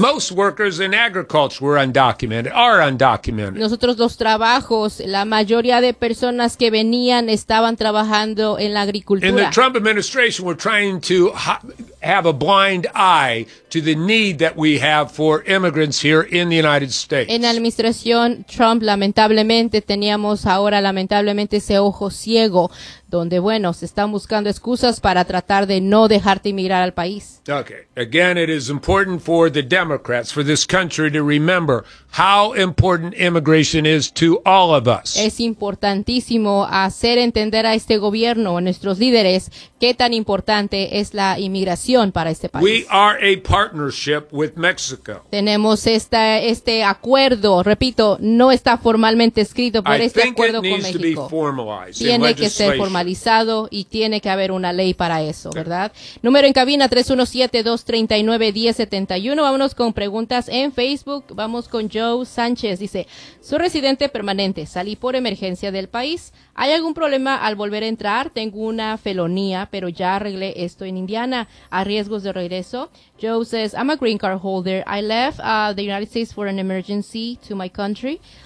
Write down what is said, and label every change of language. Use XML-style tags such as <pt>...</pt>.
<en>Most workers in agriculture were undocumented. Are undocumented.</en> <es>Nosotros los trabajos, la mayoría de personas que venían estaban trabajando en la agricultura.</es> <en>In the Trump administration, we're trying to have a blind eye to the need that we have for immigrants here in the United States.</en> <es>En la administración Trump, lamentablemente, teníamos ahora lamentablemente ese ojo ciego, donde, bueno, se están buscando excusas para tratar de no dejarte inmigrar al país. Okay.</es> <en>Again, it is important for the Democrats, for this country, to remember how important immigration is to all of us.</en> <es>Es importantísimo hacer entender a este gobierno, a nuestros líderes, qué tan importante es la inmigración para este país.</es> <en>We are a partnership with Mexico.</en> <es>Tenemos este acuerdo, repito, no está formalmente escrito, pero este acuerdo con México. Tiene que ser formalizado y tiene que haber una ley para eso, ¿verdad? Número en cabina 317-239-1071. Vámonos con preguntas en Facebook. Vamos con Joe Sánchez. Dice, soy residente permanente. Salí por emergencia del país. ¿Hay algún problema al volver a entrar? Tengo una felonía, pero ya arreglé esto en Indiana. ¿A riesgos de regreso?</es> <en>Joe says, I'm a green card holder. I left the United States for an emergency to my country.</en>